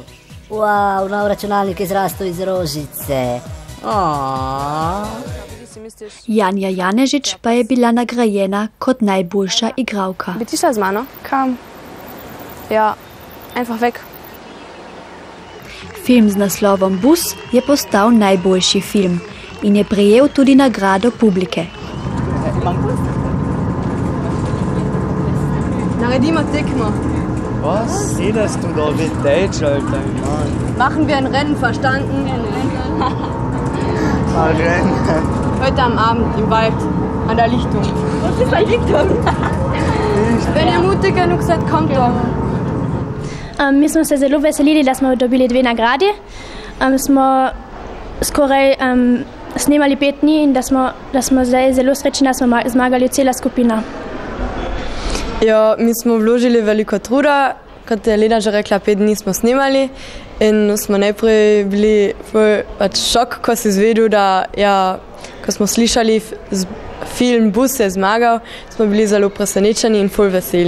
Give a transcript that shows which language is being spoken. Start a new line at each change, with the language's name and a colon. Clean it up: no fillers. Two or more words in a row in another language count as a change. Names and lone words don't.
Slovenian: Wow, nov računalnik je zrastel iz rožice. Janja Janežič pa je bila nagrajena kot najboljša igralka. Bi ti šla z mano? Kam? Ja,
German: einfach weg.
Slovenian: Film z naslovom Bus je postal najboljši film in je prejel tudi nagrado publike. Naredimo tekmo.
German: Was? Redest du da mit Deutsch, Alter? Machen wir ein Rennen, verstanden? Ein Rennen. Heute am Abend im Wald, an der Lichtung. Was ist eine Lichtung? Wenn ihr mutig genug seid, kommt doch.
Slovenian: Mi smo se zelo veselili, da smo dobili 2 nagradi. Smo skoraj snemali 5 dni in da smo zdaj zelo srečni, da smo zmagali cela skupina. Ja, mi smo vložili veliko truda, kot je Lena že rekla, 5 dni smo snemali in smo najprej bili šok, ko se izvedel, da ko smo slišali film Bus je zmagal, smo bili zelo presenečeni in ful veseli.